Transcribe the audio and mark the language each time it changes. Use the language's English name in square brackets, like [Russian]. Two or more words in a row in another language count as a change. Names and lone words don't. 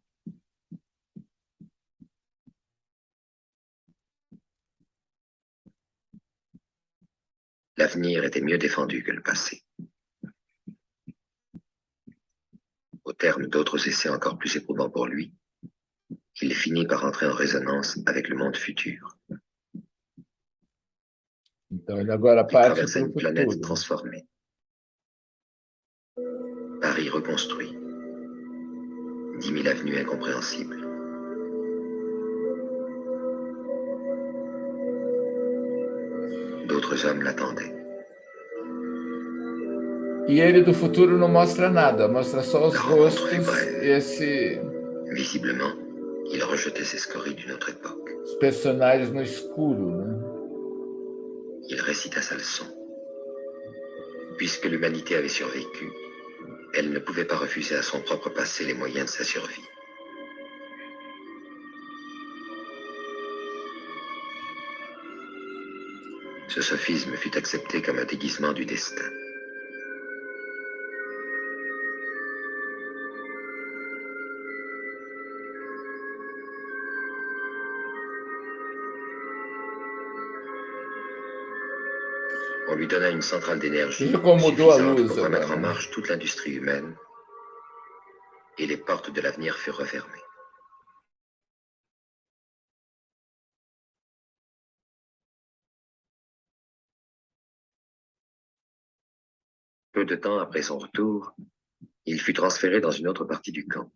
[French] L'avenir était mieux défendu que le passé. Au terme d'autres essais encore plus éprouvants pour lui, il finit par entrer en résonance avec le monde futur. [Portuguese] Então, ele agora [French] Il [Portuguese] parte [French] traversait [Portuguese] para o [French] une planète [Portuguese] futuro. [French] transformée. Paris reconstruit. 10 000 avenues incompréhensibles. D'autres hommes l'attendaient. [Portuguese] E ele do futuro não mostra nada, mostra só os [French] La rencontre [Portuguese] rostos [French] fut brève. [Portuguese] e [French] Visiblement, il rejetait ses scories d'une autre époque. [Portuguese] os personagens no escuro, né? [French] Il récita sa leçon. Puisque l'humanité avait survécu, elle ne pouvait pas refuser à son propre passé les moyens de sa survie. Ce sophisme fut accepté comme un déguisement du destin. On lui donna une centrale d'énergie [Portuguese] Veja como mudou a [French] suffisante [Portuguese] luz [French] pour remettre en [Portuguese] agora, né? [French] marche toute l'industrie humaine, et les portes de l'avenir furent refermées. Peu de temps après son retour, il fut transféré dans une autre partie du camp.